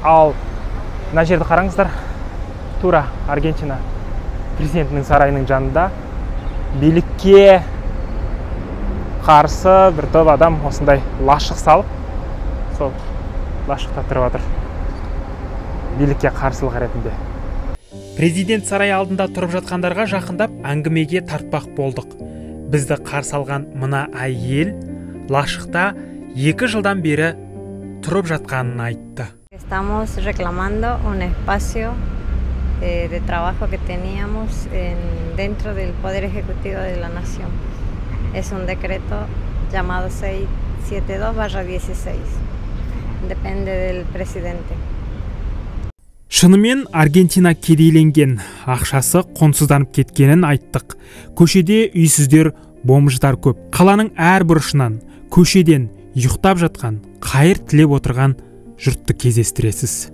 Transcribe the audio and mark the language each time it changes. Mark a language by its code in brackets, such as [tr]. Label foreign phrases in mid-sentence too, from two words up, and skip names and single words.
[kk] Ал мына жерді қараңыздар, тура Аргентина президентінің сарайының жанында билікке қарсы бір топ адам осындай лашық салып, сол лашықта тұрып отыр, билікке қарсылық ретінде. Президент сарай алдында тұрып жатқандарға жақындап әңгімеге тартпақ болдық. Бізді қарсы алған мына әйел лашықта 2 жылдан бері тұрып жатқанын айтты. [es] Estamos reclamando un espacio de trabajo que teníamos dentro del Poder Ejecutivo de la Nación. Es un decreto llamado 672/16. Depende del presidente. [kk] Шынымен Аргентина кедейленген, ақшасы қонсызданып кеткенін айттық. Көшеде үйсіздер, бомждар көп. Қаланың әр бұрышынан, көшеден ұйықтап жатқан, қайыр тілеп отырған жұртты кездестіресіз.